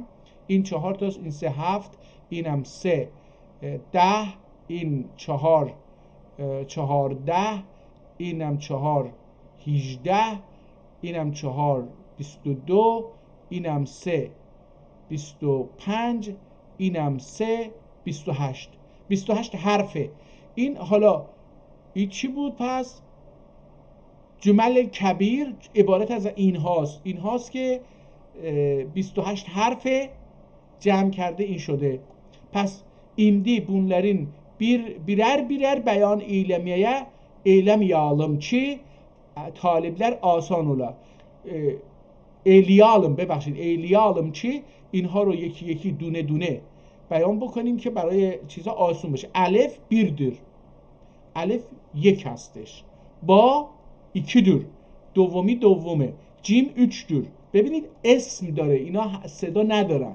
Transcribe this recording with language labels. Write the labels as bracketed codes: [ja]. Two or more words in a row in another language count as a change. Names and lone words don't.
[fa] این 4 تاست، این 3 7، اینم 3 10، این 4 14، اینم 4 18، اینم 4 22، اینم 3 25، اینم 3 28. 28 حرفه. این حالا این چی بود پس؟ جمل کبیر عبارت از این هاست که 28 حرف جمع کرده این شده. [az] Pes indi bunların birer beyan eylemeyalım ki talipler asan ola. Eyleyalım ki [fa] اینها رو یکی یکی دونه دونه بیان بکنیم که برای چیزا آسون بشه. [az] الف birdir. [fa] الف یک هستش. [az] با ikidir. دومه. جیم 3'dür. [fa] ببینید اسم داره. اینا صدا ندارن.